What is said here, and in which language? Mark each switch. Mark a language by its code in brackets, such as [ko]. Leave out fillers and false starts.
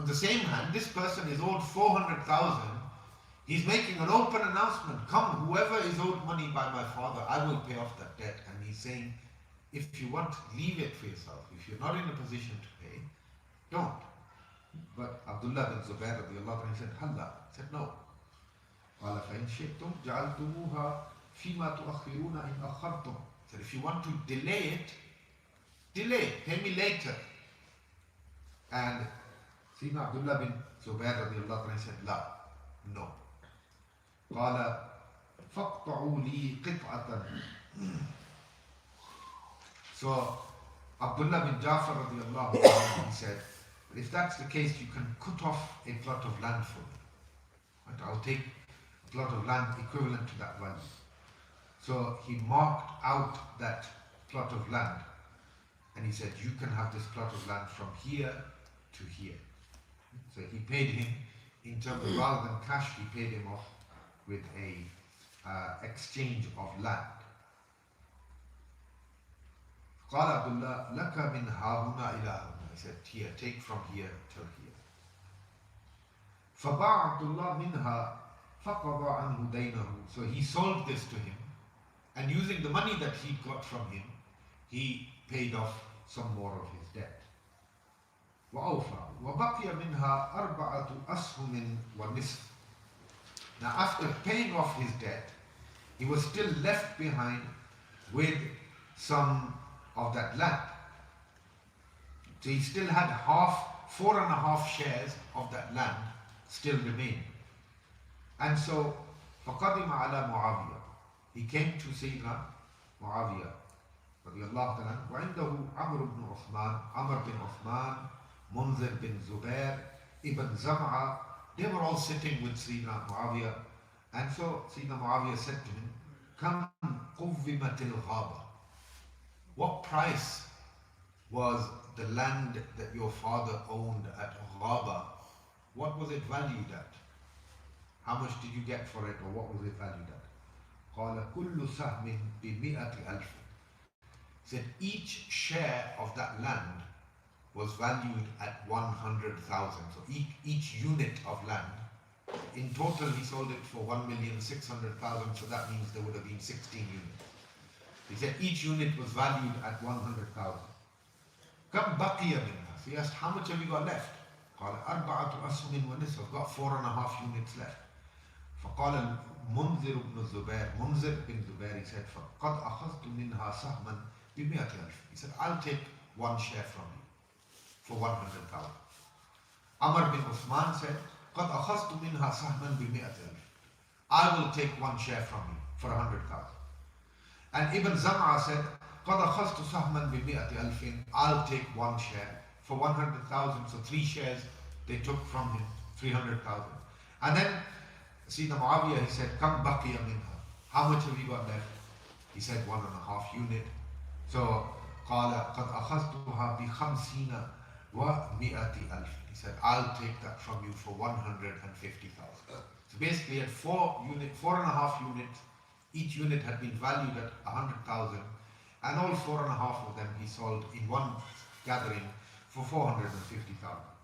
[en] On the same hand, this person is owed 400,000. He's making an open announcement. Come, whoever is owed money by my father, I will pay off that debt. And he's saying, if you want, leave it for yourself. If you're not in a position to pay, don't. But Abdullah bin Zubair radiallahu anhu said, Halla. He said, no. [ar] قال فإن شئتم جعلتموها فيما تؤخرون إن أخرتم. [en] He said, if you want to delay it, delay, pay me later. And Sayyidina Abdullah bin Zubair radiallahu anhu said, La, no. [ar] قال فاقطعوا لي قطعة. [en] So Abdullah bin Ja'far radiallahu anhu, he said, if that's the case, you can cut off a plot of land for me. Right? I'll take a plot of land equivalent to that value. So he marked out that plot of land and he said, you can have this plot of land from here to here. So he paid him in terms of, rather than cash, he paid him off with a exchange of land. [ar] قال عبد الله لك من هاهنا إلى هاهنا. [en] He said, here, take from here till here. [ar] فباع عبد الله منها فقضى عنه دينه. [en] So he sold this to him, and using the money that he got from him, he paid off some more of his debt. [ar] وأوفى وبقي منها 4 أسهم ونصف. [en] Now after paying off his debt, he was still left behind with some of that land. So he still had 4.5 shares of that land still remained. [ar] And so فقدم على معاوية. [en] He came to Sayyidina Muawiyah [ar] رضي الله تعالى عنه وعنده [en] عمرو بن عثمان منذر bin Zubair, Ibn Zam'a. They were all sitting with Sayyidina Muawiyah. And so Sayyidina Muawiyah said to him, [ar] Kam quvvimatil ghaba. [en] What price was the land that your father owned at Ghaba? What was it valued at? How much did you get for it, or what was it valued at? [ar] قال كل سهم ب100 ألف. [en] He said each share of that land was valued at 100,000. So each unit of land, in total he sold it for 1,600,000. So that means there would have been 16 units. He said each unit was valued at 100,000. [ar] كم بقي منها? [en] So he asked, how much have you got left? [ar] قال 4 أسهم ونصف. [en] I've got 4.5 units left. [ar] فقال منذر بن Zubair, [en] he said, [ar] فقد أخذت منها سهما ب100 ألف. [en] He said, I'll take one share from you for 100,000. [ar] Amr bin Uthman said, قد أخذت منها سهما ب100 ألف. [en] I will take one share from you for 100,000. [ar] And Ibn Zam'a said, قد أخذت سهما ب100 ألف. [en] I'll take one share for 100,000. So 3 shares they took from him, 300,000. And then Sayyidina Muawiyah, he said, [ar] كم بقي منها? [en] How much have you got left? He said 1.5 unit. [ar] So قال قد أخذتها ب50 و100 ألف. [en] He said, I'll take that from you for 150,000. So basically at 4.5 units, each unit had been valued at 100,000, and all 4.5 of them he sold in one gathering for 450,000.